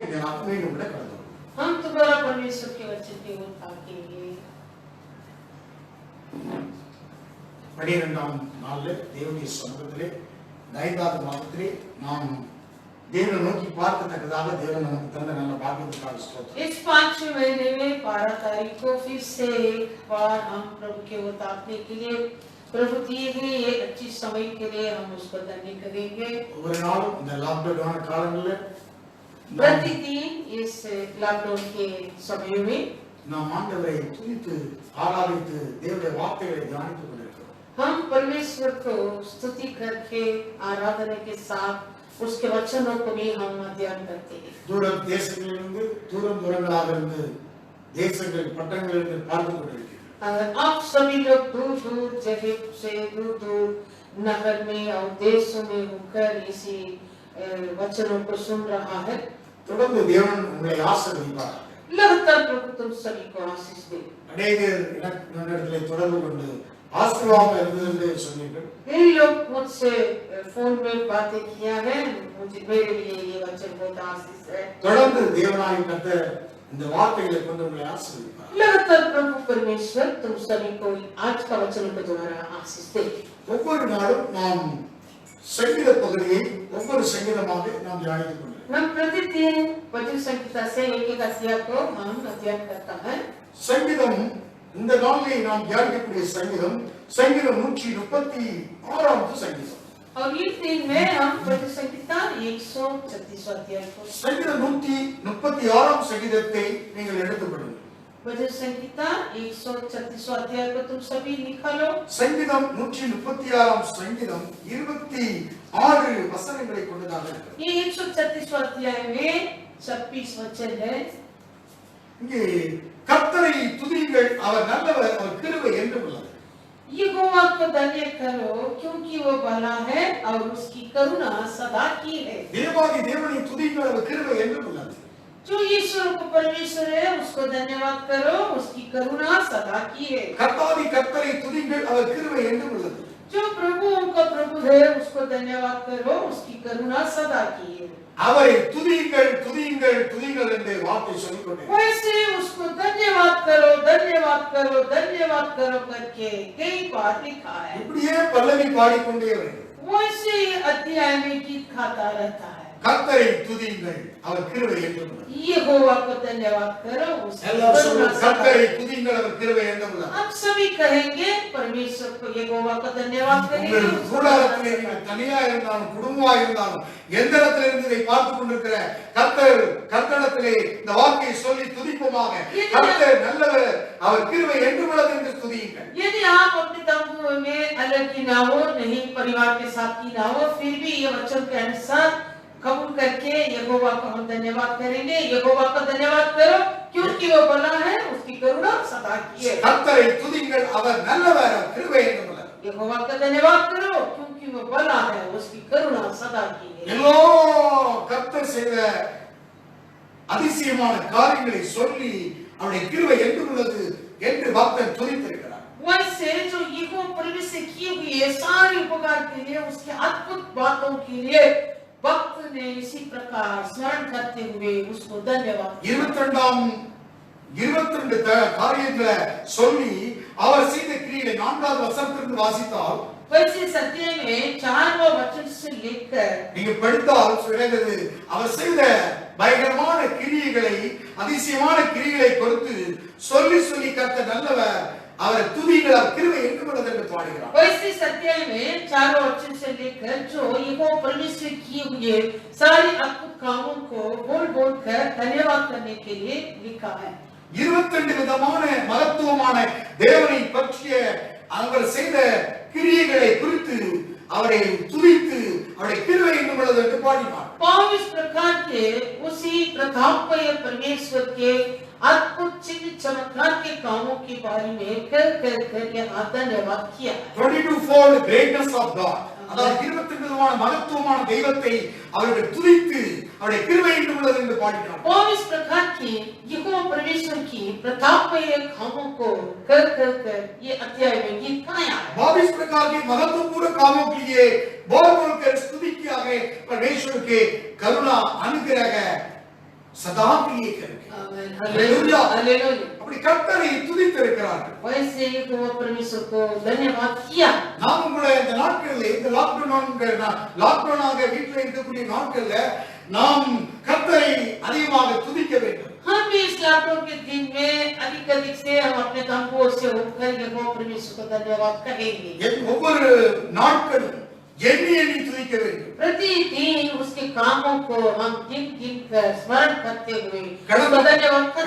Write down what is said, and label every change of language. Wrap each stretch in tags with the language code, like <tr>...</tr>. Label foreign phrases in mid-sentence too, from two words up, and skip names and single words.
<hi>हम दोबारा परमेश्वर के वचन की ओर ताकेंगे।</hi> <ta>12ஆம் நாளில் தேவனுடைய சமூகத்திலே 5வது மாதத்திலே நாம் தேவனை நோக்கி பார்க்கத்தக்கதாக தேவன் நமக்கு தந்த நல்ல பாக்கியத்துக்காக ஸ்தோத்திரம்।</ta> <hi>इस 5वें महीने में 12 तारीख को फिर से एक बार हम प्रभु के ओर ताकने के लिए प्रभु दिए गए ये अच्छी समय के लिए हम उसको धन्य करेंगे।</hi> <ta>ஒவ்வொரு நாளும் இந்த லாக்டவுன் காலங்களில்</ta> <hi>प्रतिदिन इस लॉकडाउन के समय में</hi> <ta>நாம் ஆண்டவரை துதித்து ஆராதித்து தேவனுடைய வார்த்தைகளை தியானித்துக் கொண்டிருக்கிறோம்।</ta> <hi>हम परमेश्वर को स्तुति करके आराधना के साथ उसके वचनों को भी हम अध्ययन करते हैं।</hi> <ta>தூர தேசங்களிலிருந்து தூரங்களாக இருந்து தேசங்கள் பட்டணங்களிலிருந்து பார்த்து கொண்டிருக்கிறோம்।</ta> <hi>आप सभी लोग दूर दूर जगह से दूर दूर नगर में और देशों में होकर इसी वचनों को सुन रहा है।</hi> <ta>தொடர்ந்து தேவன் உங்களை ஆசீர்வதிப்பார்।</ta> <hi>लगातार प्रभु तुम सभी को आशीष दे।</hi> <ta>அநேகர் என்னிடத்திலே தொடர்பு கொண்டு ஆசீர்வாதம் இருந்தது என்று சொன்னீர்கள்।</ta> <hi>कई लोग मुझसे फोन में बातें किया है, मुझे मेरे लिए ये वचन बहुत आशीष है।</hi> <ta>தொடர்ந்து தேவனாகிய கர்த்தர் இந்த வார்த்தைகளை கொண்டு உங்களை ஆசீர்வதிப்பார்।</ta> <hi>लगातार प्रभु परमेश्वर तुम सभी को आज का वचन के द्वारा आशीष दे।</hi> <ta>ஒவ்வொரு நாளும் நாம் சங்கீத பகுதியை ஒவ்வொரு சங்கீதமாக நாம் தியானித்துக் கொண்டிருக்கிறோம்।</ta> <hi>हम प्रतिदिन भजन संहिता से एक अध्याय को हम अध्ययन करता है।</hi> <ta>சங்கீதம் இந்த நாளிலே நாம் தியானிக்கக்கூடிய சங்கீதம் சங்கீதம் 136வது சங்கீதம்।</ta> <hi>और इस दिन में हम भजन संहिता 136 अध्याय को</hi> <ta>சங்கீதம் 136ஆம் சங்கீதத்தை நீங்கள் எடுத்துக்கொள்ளுங்கள்।</ta> <hi>भजन संहिता 136 अध्याय को तुम सभी लिख लो।</hi> <ta>சங்கீதம் 136ஆம் சங்கீதம் 26 வசனங்களை கொண்டதாக இருக்கிறது।</ta> <hi>ये 136 अध्याय में 26 वचन है।</hi> <ta>இங்கே கர்த்தரை துதியுங்கள், அவர் நல்லவர், அவர் கிருபை என்றும் உள்ளது।</ta> <hi>यहोवा को धन्य करो क्योंकि वो भला है और उसकी करुणा सदा की है।</hi> <ta>தேவாதி தேவனை துதியுங்கள், அவர் கிருபை என்றும் உள்ளது।</ta> <hi>जो ईश्वर को परमेश्वर है उसको धन्यवाद करो, उसकी करुणा सदा की है।</hi> <ta>கர்த்தாதி கர்த்தரை துதியுங்கள், அவர் கிருபை என்றும் உள்ளது।</ta> <hi>जो प्रभुओं का प्रभु है उसको धन्यवाद करो, उसकी करुणा सदा की है।</hi> <ta>அவரை துதியுங்கள் துதியுங்கள் துதியுங்கள் என்று வார்த்தை சொல்லிக் கொண்டே</ta> <hi>वैसे उसको धन्यवाद करो धन्यवाद करो धन्यवाद करो करके कई बार लिखा है।</hi> <ta>இப்படியே பல்லவி பாடிக்கொண்டே வருகிறது।</ta> <hi>वैसे अध्याय में गीत गाता रहता है।</hi> <ta>கர்த்தரை துதியுங்கள், அவர் கிருபை என்றும் உள்ளது।</ta> <hi>यहोवा को धन्यवाद करो, उसकी</hi> <ta>எல்லாரும்</ta> <hi>करुणा</hi> <ta>சொல்லுங்க,</ta> <hi>सदा</hi> <ta>கர்த்தரை துதியுங்கள், அவர் கிருபை என்றும் உள்ளது।</ta> <hi>हम सभी कहेंगे परमेश्वर को यहोवा को धन्यवाद करेंगे।</hi> <ta>உங்கள் கூடாரத்திலே நீங்கள் தனியா இருந்தாலும் குடும்பமா இருந்தாலும் எந்த இடத்துல இருந்து இதை பார்த்துக் கொண்டிருக்கிற கர்த்தரிடத்திலே இந்த வார்த்தையை சொல்லி துதிப்போமாக। கர்த்தர் நல்லவர், அவர் கிருபை என்றும் உள்ளது என்று துதியுங்கள்।</ta> <hi>यदि आप अपने तंबू में अलग की ना हो, नहीं परिवार के साथ की ना हो, फिर भी ये वचन के अनुसार कबूल करके यहोवा को हम धन्यवाद करेंगे। यहोवा को धन्यवाद करो क्योंकि वो भला है, उसकी करुणा सदा की है।</hi> <ta>கர்த்தரை துதியுங்கள், அவர் நல்லவர், அவர் கிருபை என்றும் உள்ளது।</ta> <hi>यहोवा का धन्यवाद करो क्योंकि वो भला है, उसकी करुणा सदा की है।</hi> <ta>எல்லா கர்த்தர் செய்த அதிசயமான காரியங்களை சொல்லி அவருடைய கிருபை என்றும் உள்ளது என்று பக்தன் துதித்திருக்கிறார்।</ta> <hi>वैसे जो यहोवा परमेश्वर से किए हुए सारे उपकार के लिए, उसके अद्भुत बातों के लिए भक्त ने इसी प्रकार स्मरण करते हुए उसको धन्यवाद।</hi> <ta>22 காரியங்களை சொல்லி அவர் செய்த கிரியைகளை 4வது வசனத்திலிருந்து வாசித்தால்</ta> <hi>वैसे सत्य में 4वां वचन से लेकर</hi> <ta>நீங்க படித்தால் சொல்கிறது அவர் செய்த பயங்கரமான கிரியைகளை அதிசயமான கிரியைகளை குறித்து சொல்லி சொல்லி கர்த்தர் நல்லவர், அவர் துதியுங்கள், அவர் கிருபை என்றும் உள்ளது என்று பாடுகிறார்।</ta> <hi>वैसे सत्य में 4वां वचन से लेकर जो यहोवा परमेश्वर किए हुए सारे अद्भुत कामों को बोल बोल कर धन्यवाद करने के लिए लिखा है।</hi> <ta>22 விதமான மகத்துவமான தேவனை பற்றிய அவர் செய்த கிரியைகளை குறித்து அவரை துதித்து அவருடைய கிருபை என்றும் உள்ளது என்று பாடினார்।</ta> <hi>22 प्रकार के उसी प्रतापमय परमेश्वर के अद्भुत चिन्ह चमत्कार के कामों के बारे में कर यहाँ धन्यवाद किया।</hi> <en>22-fold greatness of God,</en> <ta>அதாவது 22 விதமான மகத்துவமான தெய்வத்தை அவர்கள் துதித்து அவருடைய கிருபை என்றும் உள்ளது என்று பாடினார்।</ta> <hi>22 प्रकार की यहोवा परमेश्वर की प्रतापमय कामों को कर ये अध्याय में गीत गाया है। 22 प्रकार के महत्वपूर्ण कामों के लिए बोल बोल कर स्तुति किया है परमेश्वर के करुणा अनुग्रह सदा के लिए करेंगे आमेन हालेलुया हालेलुया</hi> <ta>அப்படி கர்த்தரை துதித்திருக்கிறார்கள்</ta> <hi>वैसे ही वो परमेश्वर को धन्यवाद किया</hi> <ta>நாம் கூட இந்த நாட்களில் இந்த லாக்டவுனாக வீட்டில் இருக்கக்கூடிய நாட்கள்ல நாம் கர்த்தரை அதிகமாக துதிக்க வேண்டும்</ta> <hi>हम भी इस लॉकडाउन के दिन में अधिक से हम अपने तंबुओं से उठकर वो परमेश्वर को धन्यवाद कहेंगे</hi> <ta>ஒவ்வொரு நாட்களும் எண்ணி எண்ணி துதிக்க வேண்டும்</ta> <hi>प्रतिदिन उसके कामों को हम गिन गिन कर स्मरण करते हुए उसका धन्यवाद करें</hi>